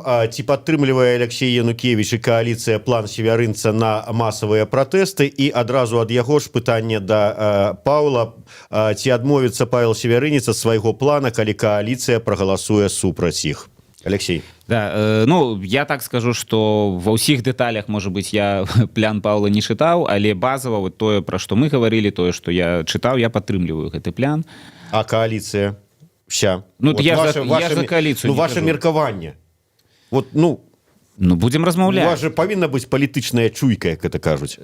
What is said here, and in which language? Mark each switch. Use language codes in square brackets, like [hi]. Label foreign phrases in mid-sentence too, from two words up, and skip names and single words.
[be] Ці падтрымлівае Алексей Янукевич і кааліцыя план севярынца на масавыя пратэсты? І адразу ад яго ж пытанне да Паўла. Ці адмовіцца Павел Севярынец ад свайго плана, калі кааліцыя прагаласуе супраць іх? Алексей. [ru] Да, ну, я так скажу, что [be] ва ўсіх дэталях, [ru] может быть, [be] я план Паўла не чытаў, але базава вот тое, пра што мы гаварылі, тое, што я чытаў, я падтрымліваю гэты план. А кааліцыя? Вся. [ru] Ну, вот я за коалицию. [be] Ну, ваше меркаванне. Вот, ну, будем размаўляць. У вас же павінна быць палітычная чуйка, як это кажуць.